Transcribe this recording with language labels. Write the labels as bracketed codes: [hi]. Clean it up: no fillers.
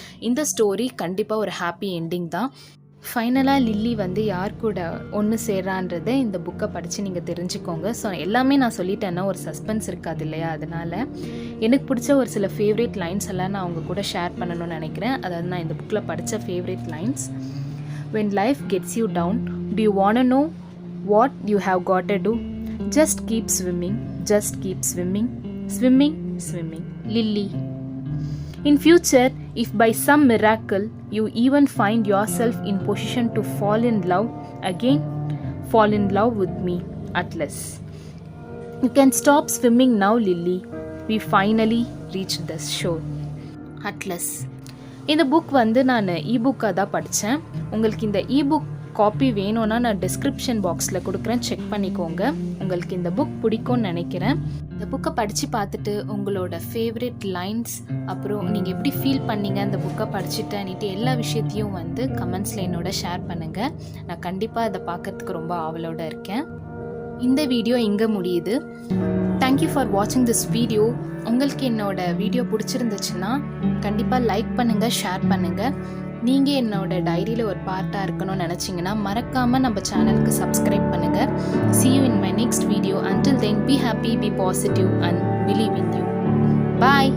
[ta] இந்த ஸ்டோரி கண்டிப்பாக ஒரு ஹாப்பி எண்டிங் தான். ஃபைனலாக லில்லி வந்து யார் கூட ஒன்று சேர்றான்றதை இந்த புக்கை படித்து நீங்கள் தெரிஞ்சுக்கோங்க. ஸோ எல்லாமே நான் சொல்லிட்டேன்னா ஒரு சஸ்பென்ஸ் இருக்காது இல்லையா? அதனால் எனக்கு பிடிச்ச ஒரு சில ஃபேவரேட் லைன்ஸ் எல்லாம் நான் அவங்க கூட ஷேர் பண்ணணும்னு நினைக்கிறேன். அதாவது நான் இந்த புக்கில் படித்த favourite lines. [en] When life gets you down, do you want to know what you have got to do? Just keep swimming, just keep swimming, swimming, swimming. Lily. In future, if by some miracle you even find yourself in position to fall in love again, fall in love with me, Atlas. You can stop swimming now, Lily. We finally reached the shore. Atlas. [ta] இந்த book வந்து நான் இபுக்காக தான் படித்தேன். உங்களுக்கு இந்த ebook copy வேணும்னா நான் description பாக்ஸில் கொடுக்குறேன், செக் பண்ணிக்கோங்க. உங்களுக்கு இந்த புக் பிடிக்கும்னு நினைக்கிறேன். இந்த புக்கை படித்து பார்த்துட்டு உங்களோட ஃபேவரட் லைன்ஸ், அப்புறம் நீங்கள் எப்படி ஃபீல் பண்ணீங்க இந்த புக்கை படிச்சுட்டேன்னுட்டு எல்லா விஷயத்தையும் வந்து கமெண்ட்ஸில் என்னோட ஷேர் பண்ணுங்கள். நான் கண்டிப்பாக அதை பார்க்கறதுக்கு ரொம்ப ஆவலோடு இருக்கேன். இந்த வீடியோ இங்கே முடியுது. [en] Thank you for வாட்சிங் this video. [ta] உங்களுக்கு என்னோட வீடியோ பிடிச்சிருந்துச்சுன்னா கண்டிப்பாக லைக் பண்ணுங்கள், ஷேர் பண்ணுங்கள். நீங்கள் என்னோட டைரியில் ஒரு பார்ட்டாக இருக்கணும்னு நினச்சிங்கன்னா மறக்காமல் நம்ம சேனலுக்கு சப்ஸ்கிரைப் பண்ணுங்கள். [en] See you in my next video. Until then, be happy, be positive and believe in you. Bye.